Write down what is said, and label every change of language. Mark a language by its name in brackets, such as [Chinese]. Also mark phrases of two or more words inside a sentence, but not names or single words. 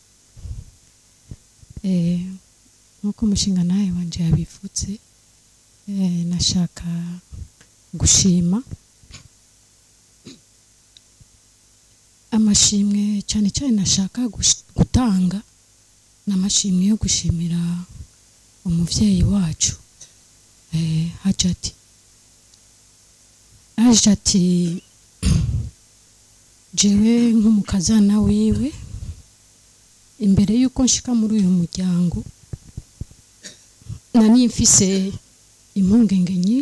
[Rundi] Nkuko umushinga nawe wanje yabivutse, nashaka gushima amashimwe cyane cyane nashaka gutanga n'amashimwe yo gushimira umuvyeyi wacu Hajati jewe nk'umukazana wiwe, imbere yuko nshika muri uyu muryango nari mfise impungenge